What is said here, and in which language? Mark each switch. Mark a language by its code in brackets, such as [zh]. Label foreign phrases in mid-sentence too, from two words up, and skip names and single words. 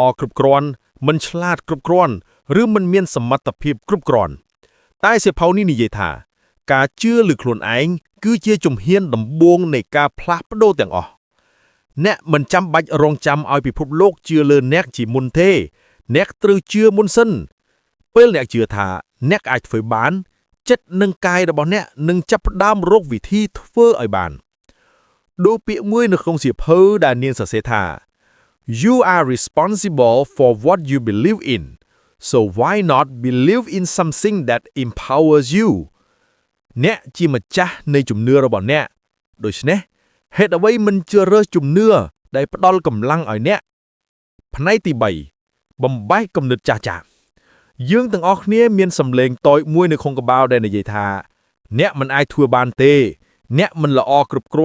[km] គ្រប់គ្រាន់មិនឆ្លាតគ្រប់គ្រាន់ឬមិនមានសមត្ថភាពគ្រប់គ្រាន់តែសៀវភៅនេះនិយាយថាការជឿលើខ្លួនឯងគឺជាជំហានដំបូងនៃការផ្លាស់ប្ដូរទាំងអស់អ្នកមិនចាំបាច់រងចាំឲ្យពិភពលោកជឿលើអ្នកជាមុនទេអ្នកត្រូវជឿមុនសិនពេលអ្នកជឿថាអ្នកអាចធ្វើបានចិត្តនិងកាយរបស់អ្នកនឹងចាប់ផ្ដើមរកវិធីធ្វើឲ្យបានដូចពាក្យមួយនៅក្នុងសៀវភៅដែលនាងសរសេរថា [en] You are responsible for what you believe in so why not believe in something that empowers you [km] អ្នកជាម្ចាស់នៃជំនឿរបស់អ្នកដូច្នេះហេតុអ្វីមិនជ្រើសរើសជំនឿដែលផ្ដល់កម្លាំងឲ្យអ្នកផ្នែកទី3បំបែកគំនិតចាស់ៗយើងទាំងអស់គ្នាមានសម្លេងតូចមួយនៅក្នុងក្បាលដែលនិយាយថាអ្នកមិនអាចធ្វើបានទេអ្នកមិនល្អគ្រប់គ្រា